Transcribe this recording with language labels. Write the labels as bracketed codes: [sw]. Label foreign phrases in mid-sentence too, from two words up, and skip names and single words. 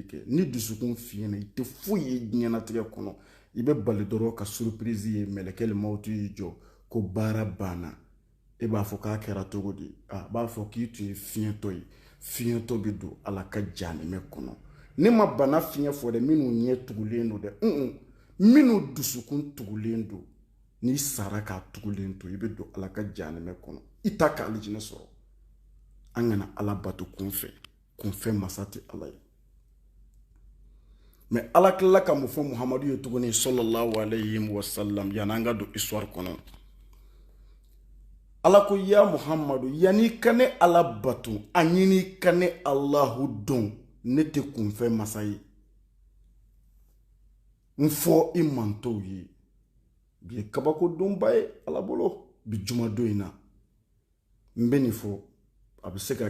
[bm] kɛ ni dusukun fiɲɛna i tɛ foyi ye diɲɛnatigɛ kɔnɔ i bɛ bali dɔrɔn ka surprise ye mɛlɛkɛ mawutu y'i jɔ ko baara banna e b'a fɔ k'a kɛra cogo di a b'a fɔ k'i tun ye fiɲɛtɔ ye fiɲɛtɔ bɛ don ala ka jahanɛmɛ kɔnɔ ne ma bana fiɲɛ fɔ dɛ minnu ɲɛ tugulen don dɛ minnu dusukun tugulen don n'i sara k'a tugulen to i bɛ don ala ka jahanɛmɛ kɔnɔ i t'a ka alijinɛ sɔrɔ an kana ala bato kunfɛ masa tɛ ala ye mais ala tilala ka mun fɔ muhamadu ye tuguni [ar] صلى الله عليه وسلم [bm] yanni an ka don histoire kɔnɔ ala ko ya muhamadu yanni ka ne ala bato a ɲini ka ne alahu dɔn ne tɛ kunfɛ masa ye n fɔ i mantow ye bi ye kabako donba ye ala bolo bi jumadon in na n bɛ nin fɔ a bɛ se ka